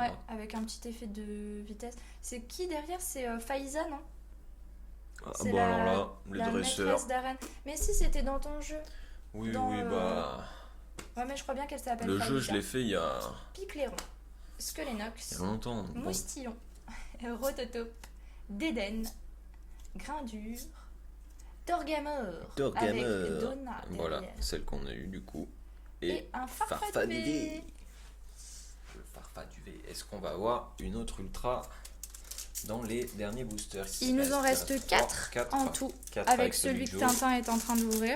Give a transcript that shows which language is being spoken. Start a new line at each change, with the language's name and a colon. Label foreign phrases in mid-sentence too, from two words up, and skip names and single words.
French: Ouais, avec un petit effet de vitesse. C'est qui derrière? C'est Faiza, non? Ah C'est bon, alors là, les la dresseurs... maîtresse d'arène. Mais si, c'était dans ton jeu. Oui, dans, oui, bah... Ouais, mais je crois bien qu'elle s'appelle Le Faiza. jeu, je l'ai fait il y a... Picléron. Il y Squelénox. a longtemps. Bon. Moustillon. Rototope. Déden. Grindure. Torgamore. Avec Donna Voilà, derrière. celle qu'on a eue du coup. Et un Farfaduvé. Le Farfaduvé. Est-ce qu'on va avoir une autre ultra dans les derniers boosters? Il nous en reste 4 en tout, avec celui que Tintin est en train d'ouvrir.